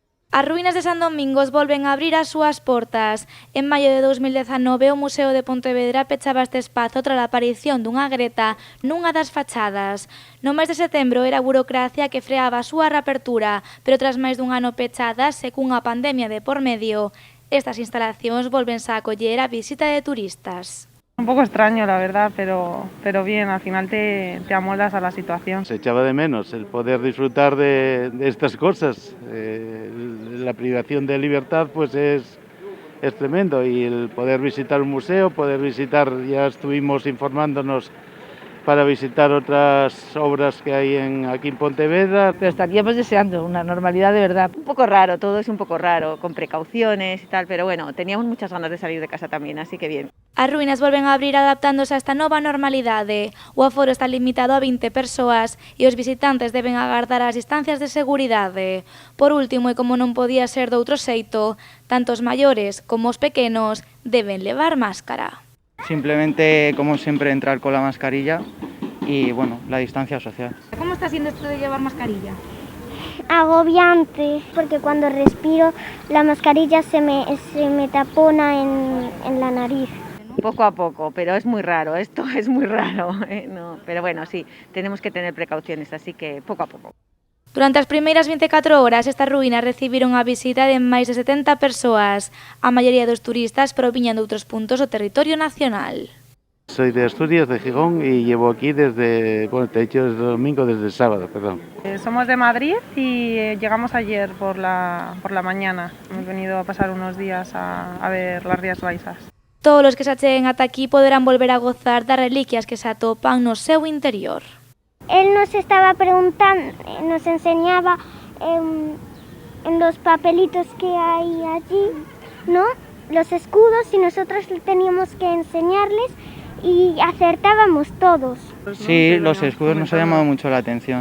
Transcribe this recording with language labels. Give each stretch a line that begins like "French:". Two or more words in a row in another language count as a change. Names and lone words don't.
Galician: As ruínas de San Domingos volven a abrir as súas portas. En maio de 2019, o Museo de Pontevedra pechaba este espazo tras a aparición dunha greta nunha das fachadas. No mes de setembro era a burocracia que freaba a súa reapertura, pero tras máis dun ano pechadas e cunha pandemia de por medio, estas instalacións volvense a acoller a visita de turistas.
Spanish: Un poco extraño, la verdad, pero bien, al final te amoldas a la situación. Se echaba de menos el poder disfrutar de estas cosas. La privación de libertad pues es tremendo, y el poder visitar un museo, poder visitar, ya estuvimos informándonos para visitar otras obras que hay aquí en Pontevedra. Pero estaríamos deseando una normalidad de verdad. Un poco raro, todo es un poco raro, con precauciones y tal, pero bueno, teníamos muchas ganas de salir de casa también, así que bien.
Galician: As ruínas volven a abrir adaptándose a esta nova normalidade. O aforo está limitado a 20 persoas e os visitantes deben agardar as distancias de seguridade. Por último, e como non podía ser doutro xeito, tanto os maiores como os pequenos deben levar máscara.
Spanish: Simplemente, como siempre, entrar con la mascarilla y, bueno, la distancia social. ¿Cómo está siendo esto de llevar mascarilla? Agobiante, porque cuando respiro la mascarilla se me tapona en la nariz. Poco a poco, pero es muy raro, esto es muy raro, no, pero bueno, sí, tenemos que tener precauciones, así que poco a poco.
Galician: Durante as primeiras 24 horas, estas ruínas recibiron a visita de máis de 70 persoas. A maioría dos turistas proviñan de outros puntos do territorio nacional.
Spanish: Soy de Asturias, de Gijón, y llevo aquí desde, bueno, te he dicho desde domingo, desde el sábado, perdón. Somos de Madrid y llegamos ayer por la mañana. Hemos venido a pasar unos días a ver las Rías Baixas.
Galician: Todos os que se acheguen ata aquí poderán volver a gozar das reliquias que se atopan no seu interior.
Spanish: Él nos estaba preguntando, nos enseñaba en los papelitos que hay allí, ¿no? Los escudos, y nosotros teníamos que enseñarles y acertábamos todos. Sí, los escudos nos ha llamado mucho la atención.